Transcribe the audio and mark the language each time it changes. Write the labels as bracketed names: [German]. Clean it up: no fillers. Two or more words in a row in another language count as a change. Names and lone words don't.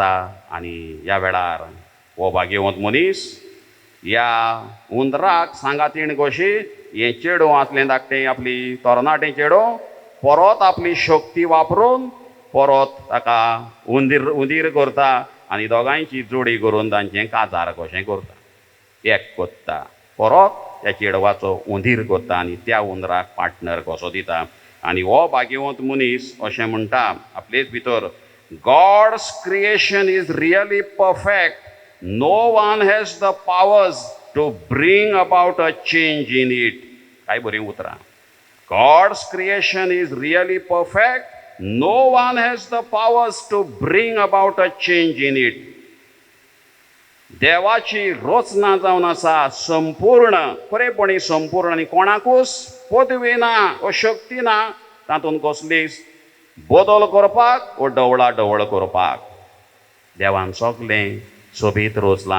[Konkani] आनी ह्या वेळार हो भाग्यवंत मनीस ह्या हुंदराक सांगातीण कशी हें चेडूं आसलें धाकटें, आपली तरणाटें चेडूं, परत आपली शक्ती वापरून परत ताका हुंदीर करता. आनी दोगांयची जोडी करून तांचें काजार कशें करता, एक कोत्ता. परत त्या चेडवाचो हुंदीर कोत्ता आनी त्या हुंदराक पार्टनर कसो दिता. आनी हो भाग्यवंत मनीस अशें म्हणटा आपलेच भितर, [English] God's creation is really perfect. No one has the powers to bring about a change in it. [Konkani] काय बरी उतरां. [English] God's creation is really perfect. No one has the powers to bring about a change in it. [Konkani] देवाची रचना जावन आसा संपूर्ण, खरेपणी संपूर्ण. आनी कोणाकूच पदवी ना, अशक्ती ना तातूंत कसलीच बदल करपाक वा ढवळा ढवळ करपाक. देवान सगळें सोबीत रचलां.